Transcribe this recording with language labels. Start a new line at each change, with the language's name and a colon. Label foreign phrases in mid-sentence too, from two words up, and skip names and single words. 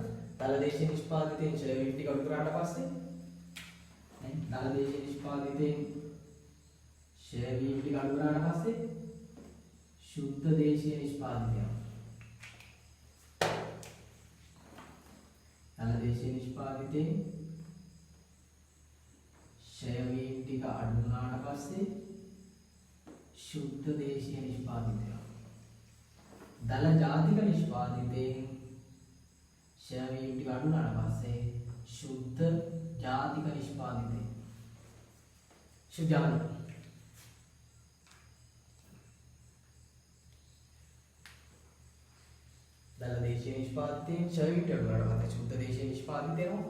Sinhala: දල දේශීය නිෂ්පාදිතයෙන් ශ්‍රේණි ටික අඩු කරාට පස්සේ නේ දල දේශීය නිෂ්පාදිතයෙන් ශ්‍රේණි ටික අඩු කරාට පස්සේ ශුද්ධ දේශීය නිෂ්පාදිතය. දල දේශීය නිෂ්පාදිතයෙන් ශ්‍රේණි ටික අඩු වුණාට පස්සේ ශුද්ධ දේශීය නිෂ්පාදිතය. දල ජාතික නිෂ්පාදිතයෙන් ශ්‍රේණි ටික අඩු වුණාට පස්සේ शुद्ध ජාතික නිෂ්පාදිතය. ශුද්ධ දල දේශීය නිෂ්පාදිතයෙන් ශ්‍රේණි ටික අඩු වුණාට පස්සේ शुद्ध දේශීය නිෂ්පාදිතය වෙනවා.